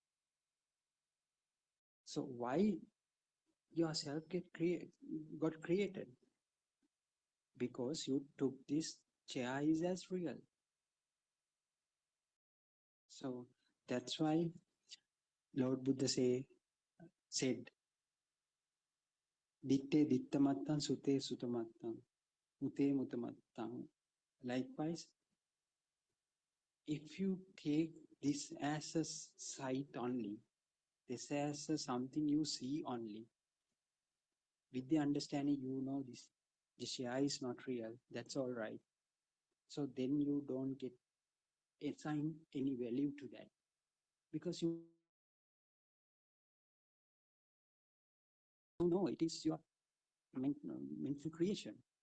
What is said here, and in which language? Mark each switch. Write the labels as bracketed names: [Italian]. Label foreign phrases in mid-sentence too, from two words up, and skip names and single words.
[English] So why yourself got created? Because you took this chair is as real. So that's why Lord Buddha said, [Pali] Ditte dittamattam, sute sutamattam, mute mutamattam. [English] Likewise, if you take this as a sight only, this as something you see only, with the understanding you know this chair is not real, that's all right. So then you don't get assign any value to that, because you know it is your mental creation.